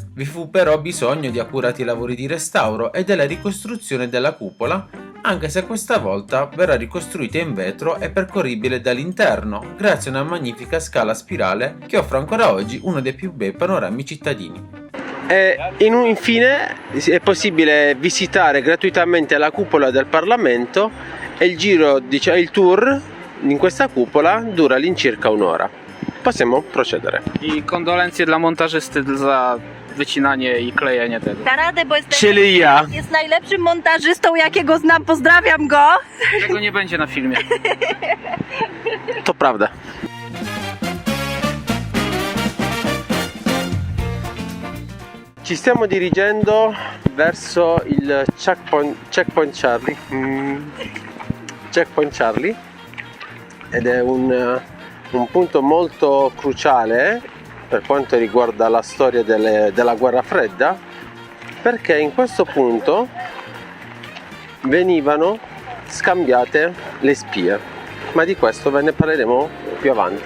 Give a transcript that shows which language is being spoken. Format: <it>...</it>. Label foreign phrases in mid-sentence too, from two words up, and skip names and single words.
<it>Vi fu però bisogno di accurati lavori di restauro e della ricostruzione della cupola, anche se questa volta verrà ricostruita in vetro e percorribile dall'interno, grazie a una magnifica scala spirale che offre ancora oggi uno dei più bei panorami cittadini. E infine è possibile visitare gratuitamente la cupola del Parlamento e il giro, il tour in questa cupola dura all'incirca un'ora. Possiamo procedere.</it> <pl>I kondolencje dla montażysty za wycinanie i klejenie tego. Da radę, bo Czyli ja. jest najlepszym montażystą, jakiego znam, pozdrawiam go. Tego nie będzie na filmie. To prawda.</pl> <it>Ci stiamo dirigendo verso il Checkpoint Charlie. Checkpoint Charlie ed è un punto molto cruciale per quanto riguarda la storia della guerra fredda, perché in questo punto venivano scambiate le spie, ma di questo ve ne parleremo più avanti.</it>